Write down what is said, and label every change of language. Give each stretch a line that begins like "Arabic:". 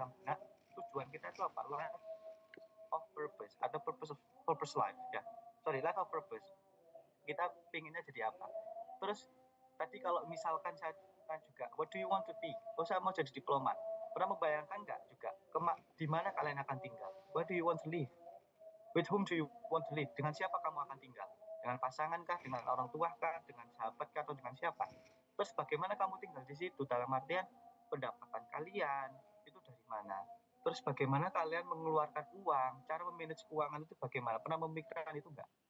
Indonesian: Nah, tujuan kita itu apa?
English: Life of purpose
Indonesian: atau purpose life ya. Life of purpose. Kita pinginnya jadi apa? Terus tadi kalau misalkan saya juga,
English: what do you want to be?
Indonesian: Saya mau jadi diplomat. Pernah membayangkan nggak juga di mana kalian akan tinggal?
English: Where do you want to live? With whom do you want to live?
Indonesian: Dengan siapa kamu akan tinggal? Dengan pasangan kah? Dengan orang tua kah? Dengan sahabat kah? Atau dengan siapa? Terus bagaimana kamu tinggal di situ? Dalam artian pendapatan kalian itu dari mana? Terus bagaimana kalian mengeluarkan uang? Cara memanage keuangan itu bagaimana? Pernah memikirkan itu enggak?